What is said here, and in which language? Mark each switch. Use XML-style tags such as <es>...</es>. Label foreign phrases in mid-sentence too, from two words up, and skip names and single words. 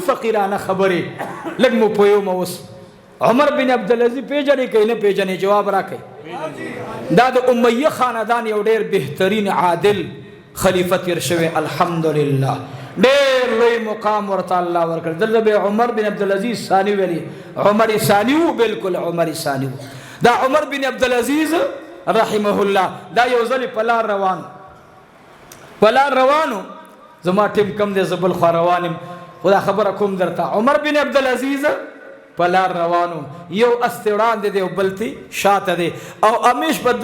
<ps>فقیرانه خبرې لږ مو پوهیږم اوس عمر بن عبدالعزیز پیژنې که نه پیژنې جواب راکړئ دا د امیه خاندان یو ډېر بهترین عادل خلیفه تیر شوی الحمدلله ډېر لوی مقام ورته الله ورکړ دلته به عمر بن عبدالعزیز ثانی ویلي عمر ثانی و بالکل عمر ثانی و دا عمر بن عبدالعزیز</ps> <ar>رحمه الله</ar> <ps>دا یو ځل په لار روانو زما ټیم کم دی زه بل خوا روان یم خو دا خبره کوم درته عمر بن عبدالعزیز په لار روانو یو استې وړاندې دی او بل تی شاته دی او همیش به</ps>